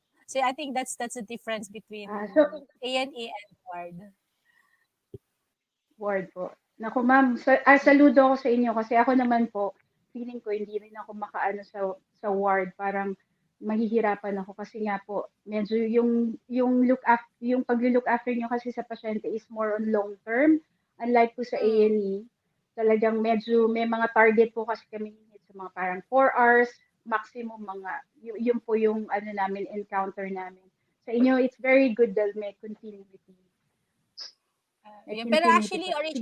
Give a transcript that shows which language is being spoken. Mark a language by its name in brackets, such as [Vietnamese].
[English] So I think that's the difference between A&E and ward. [Filipino] Ward po. Naku ma'am, saludo ako sa inyo kasi ako naman po, feeling ko hindi rin ako makaano sa ward, parang mahihirapan ako kasi nga po medyo yung pag-look after nyo kasi sa pasyente is [English] more on long term, [Filipino] unlike po sa A&E talagang medyo may mga target po kasi kami sa mga parang [English] 4 hours maximum, [Filipino] mga yun po yung namin encounter namin. Sa inyo [English] it's very good that may continuity. [Filipino] Pero actually, originally,